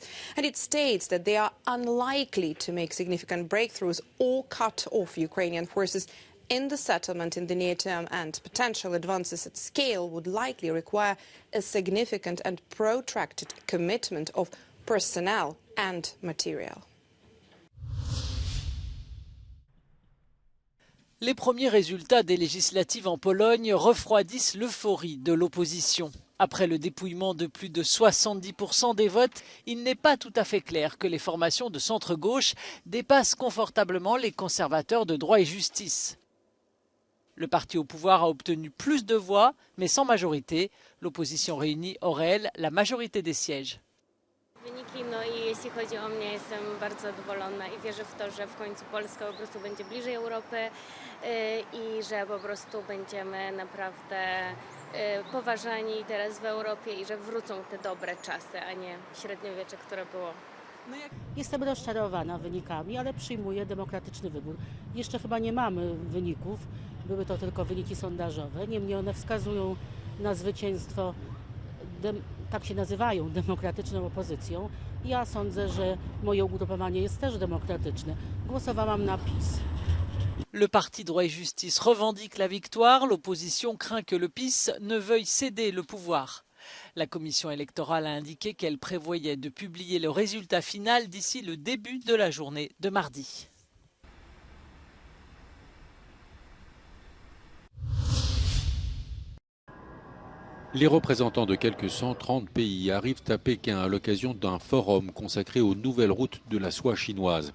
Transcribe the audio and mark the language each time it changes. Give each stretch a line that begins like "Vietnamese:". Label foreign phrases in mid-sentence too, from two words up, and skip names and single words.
English: And it states that they are unlikely to make significant breakthroughs or cut off Ukrainian forces in the settlement in the near term, and potential advances at scale would likely require a significant and protracted commitment of personnel and material.
French: Les premiers résultats des législatives en Pologne refroidissent l'euphorie de l'opposition. Après le dépouillement de plus de 70% des votes, il n'est pas tout à fait clair que les formations de centre-gauche dépassent confortablement les conservateurs de droit et justice. Le parti au pouvoir a obtenu plus de voix, mais sans majorité. L'opposition réunie aurait, elle, la majorité des sièges.
Polish: Wyniki, no i jeśli chodzi o mnie, jestem bardzo zadowolona i wierzę w to, że w końcu Polska po prostu będzie bliżej Europy i że po prostu będziemy naprawdę poważani teraz w Europie i że wrócą te dobre czasy, a nie średniowiecze, które było. Jestem rozczarowana wynikami, ale przyjmuję demokratyczny wybór. Jeszcze chyba nie mamy wyników, były to tylko wyniki sondażowe, niemniej one wskazują na zwycięstwo, tak się nazywają, demokratyczną opozycją. Ja sądzę, że moje ugrupowanie jest też demokratyczne. Głosowałam na PiS.
French: Le parti Droit et Justice revendique la victoire. L'opposition craint que le PiS ne veuille céder le pouvoir. La commission électorale a indiqué qu'elle prévoyait de publier le résultat final d'ici le début de la journée de mardi. Les représentants de quelques 130 pays arrivent à Pékin à l'occasion d'un forum consacré aux nouvelles routes de la soie chinoise.